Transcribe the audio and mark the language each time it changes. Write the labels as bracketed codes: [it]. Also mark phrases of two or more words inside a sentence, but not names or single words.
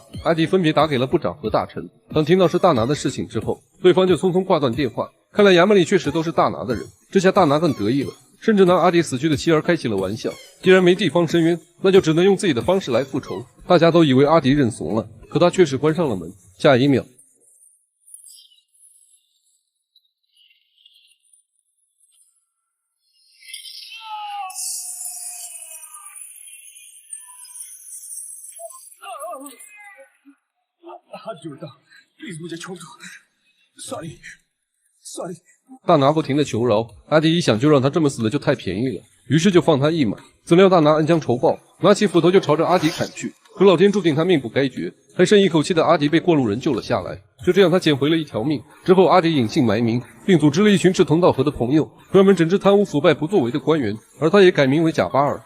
[zh] 阿迪分别打给了部长和大臣，当听到是大拿的事情之后，对方就匆匆挂断电话。看来衙门里确实都是大拿的人，这下大拿更得意了，甚至拿阿迪死去的妻儿开起了玩笑。既然没地方申冤，那就只能用自己的方式来复仇。大家都以为阿迪认怂了，可他却是关上了门。下一秒， [hi] हाथ जोड़ता प्लीज मुझे छोड़ दो [en] sorry sorry [zh] 大拿不停的求饶，阿迪一想就让他这么死了就太便宜了，于是就放他一马。怎料大拿恩将仇报，拿起斧头就朝着阿迪砍去，可老天注定他命不该绝，还剩一口气的阿迪被过路人救了下来。就这样他捡回了一条命。之后阿迪隐姓埋名，并组织了一群志同道合的朋友，专门整治贪污腐败不作为的官员，而他也改名为贾巴尔。